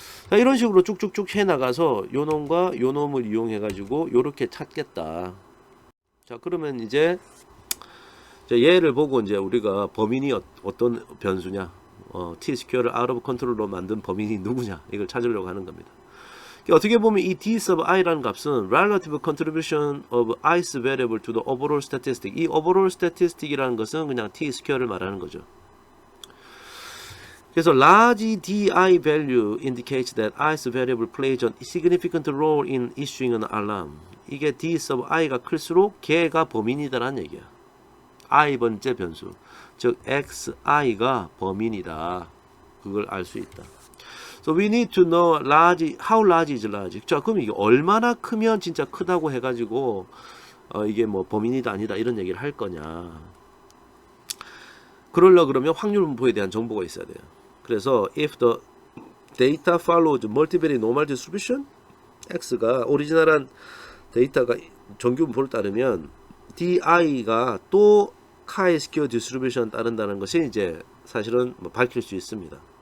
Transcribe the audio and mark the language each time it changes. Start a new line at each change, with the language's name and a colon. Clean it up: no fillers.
Korean: 자, 이런 식으로 쭉쭉쭉 해나가서 요 놈과 요 놈을 이용해 가지고 요렇게 찾겠다. 자, 그러면 이제 얘를 보고 이제 우리가 범인이 어떤 변수냐, t 스퀘어를 out of control로 만든 범인이 누구냐, 이걸 찾으려고 하는 겁니다. 어떻게 보면 이
English: d sub i라는 값은 relative contribution of ith variable to the overall statistic.
Korean: 이 overall statistic이라는 것은 그냥 t 스퀘어를 말하는 거죠.
English: 그래서 large di value indicates that ith variable plays a significant role in issuing an alarm.
Korean: 이게 d sub i가 클수록 걔가 범인이다라는 얘기야. i 번째 변수, 즉 xi가 범인이다. 그걸 알 수 있다.
English: So we need to know how large is large.
Korean: 자, 그럼 이게 얼마나 크면 진짜 크다고 해가지고 이게 뭐 범인이다 아니다 이런 얘기를 할 거냐. 그러려 그러면 확률 분포에 대한 정보가 있어야 돼요. 그래서
English: if the data follows multivariate normal distribution,
Korean: x가 오리지널한 데이터가 정규 분포를 따르면 di가 또 chi-square distribution 따른다는 것이 이제 사실은 뭐 밝힐 수 있습니다.